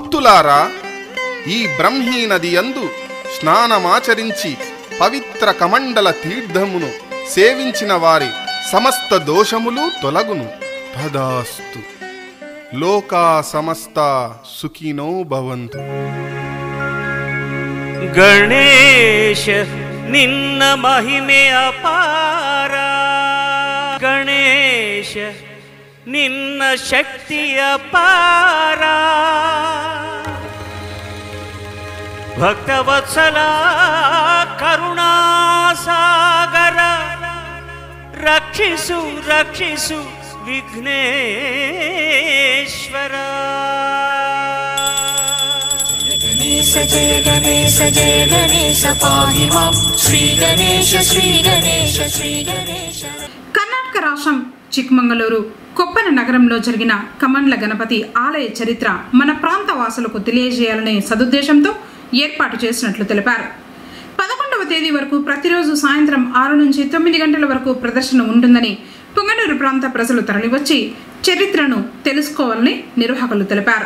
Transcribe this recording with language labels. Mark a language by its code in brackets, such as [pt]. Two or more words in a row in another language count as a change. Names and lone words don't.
[te] భక్తులారా, ఈ బ్రహ్మీ నది యందు స్నానమాచరించి పవిత్ర కమండల తీర్థమును సేవించిన వారి సమస్త దోషములు తొలగును. [sa] తదాస్తు. లోకా సమస్త సుఖినో భవంతు. [kn] ಗಣೇಶ ನಿನ್ನ ಮಹಿಮೆ ಅಪಾರ, ಗಣೇಶ ನಿನ್ನ ಶಕ್ತಿ ಅಪಾರ, ಭಕ್ತವತ್ಸಲ ಕರುಣಾಸಾಗರ, ರಕ್ಷಿಸು ರಕ್ಷಿಸು ವಿಘ್ನೇಶ್ವರ. [sa] गणेश जय गणेश जय गणेश पाहि मां श्री गणेश श्री गणेश श्री गणेश. [te] కర్ణాటక రాష్ట్రం చిక్మంగళూరు కొప్పన నగరంలో జరిగిన కమండ్ల గణపతి ఆలయ చరిత్ర మన ప్రాంత వాసులకు తెలియజేయాలనే సదుద్దేశంతో ఏర్పాటు చేసినట్లు తెలిపారు. 11వ తేదీ వరకు ప్రతిరోజు సాయంత్రం 6 నుంచి 9 గంటల వరకు ప్రదర్శన ఉంటుందని పుంగనూరు ప్రాంత ప్రజలు తరలివచ్చి చరిత్రను తెలుసుకోవాలని నిర్వాహకులు తెలిపారు.